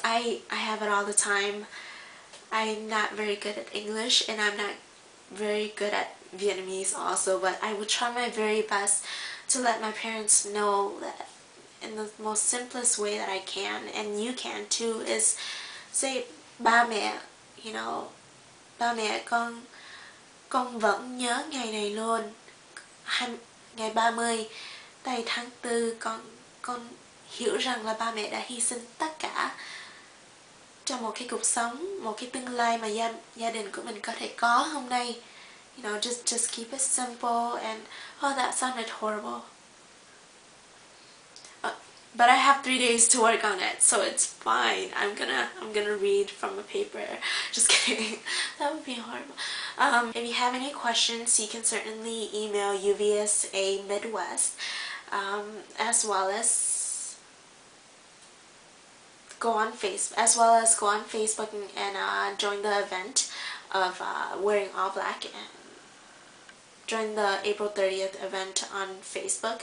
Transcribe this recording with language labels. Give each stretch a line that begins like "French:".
English: I have it all the time. I'm not very good at English, and I'm not very good at Vietnamese also, but I will try my very best to let my parents know that in the most simplest way that I can, and you can too, is say
Vietnamese: ba mẹ,
English: you know,
Vietnamese: ba mẹ con vẫn nhớ ngày này luôn. Ngày 30 tây tháng 4, con hiểu rằng là ba mẹ đã hy sinh tất cả trong một cái cuộc sống, một cái tương lai mà gia đình của mình có thể có hôm nay.
English: You know, just keep it simple. And oh, that sounded horrible. But I have 3 days to work on it, so it's fine. I'm gonna read from a paper. Just kidding. That would be horrible. If you have any questions, you can certainly email UVSA Midwest, as well as go on Facebook and join the event of wearing all black, and join the April 30th event on Facebook.